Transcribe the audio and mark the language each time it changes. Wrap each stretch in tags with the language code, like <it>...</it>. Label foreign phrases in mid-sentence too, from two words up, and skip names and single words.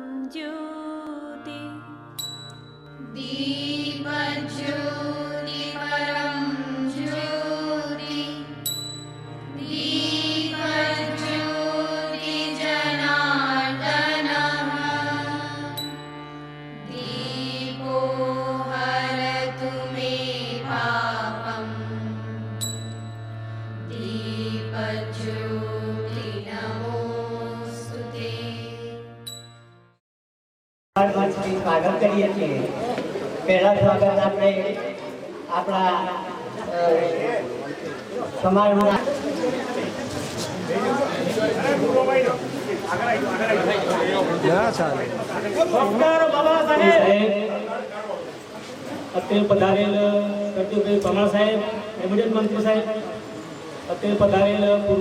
<sa>ज्योति दीपज्योति परं ज्योति दीपज्योति जनार्दनः दीपो हरतु मे पापम् दीपज्योति नमोस्तुते।</sa> <gu>સ્વાગત કરીએ છીએ. પહેલા સ્વાગત આપણે આપણા સમાજના અત્યારે પધારેલ પ્રદ્યુભાઈ પરમાર સાહેબ, કેબિનેટ મંત્રી સાહેબ, અત્યારે પધારેલ પૂર્વ</gu>